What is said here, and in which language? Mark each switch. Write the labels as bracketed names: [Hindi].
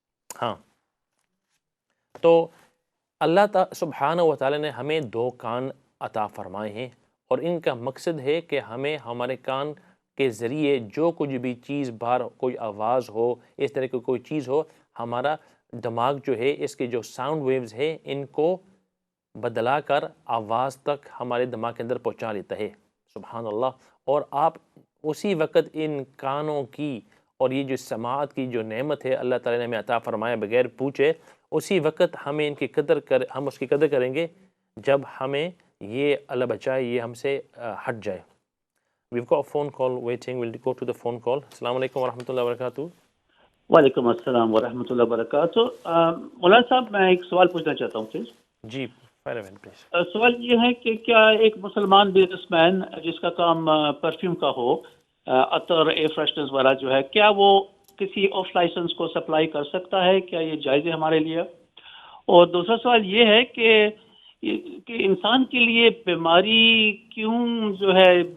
[Urdu] ہاں تو اللہ سبحانہ و تعالیٰ نے ہمیں 2 کان عطا فرمائے ہیں، اور ان کا مقصد ہے کہ ہمیں ہمارے کان کے ذریعے جو کچھ بھی چیز باہر کوئی آواز ہو، اس طرح کی کوئی چیز ہو، ہمارا دماغ جو ہے اس کے جو ساؤنڈ ویوز ہے ان کو بدلا کر آواز تک ہمارے دماغ کے اندر پہنچا لیتا ہے. سبحان اللہ. اور آپ اسی وقت ان کانوں کی اور یہ جو سماعت کی جو نعمت ہے اللہ تعالیٰ نے ہمیں عطا فرمایا بغیر پوچھے، اسی وقت ہم اس کی قدر کریں گے جب ہمیں یہ اللہ بچائے یہ ہم سے ہٹ جائے. [English] We've got a phone call waiting. We'll go to the phone call. [Urdu] السلام علیکم ورحمۃ اللہ وبرکاتہ. وعلیکم السلام ورحمۃ اللہ وبرکاتہ. مولانا صاحب میں ایک سوال پوچھنا چاہتا ہوں پلیز. جی please. سوال یہ ہے کہ کیا ایک مسلمان بزنس مین جس کا کام پرفیوم کا ہو، عطر، ایئر فریشنرز وغیرہ جو ہے، کیا وہ کسی آف لائسنس کو سپلائی کر سکتا ہے؟ کیا یہ جائز ہے ہمارے لیے؟ اور دوسرا سوال یہ ہے کہ انسان کے لیے بیماری کیوں جو ہے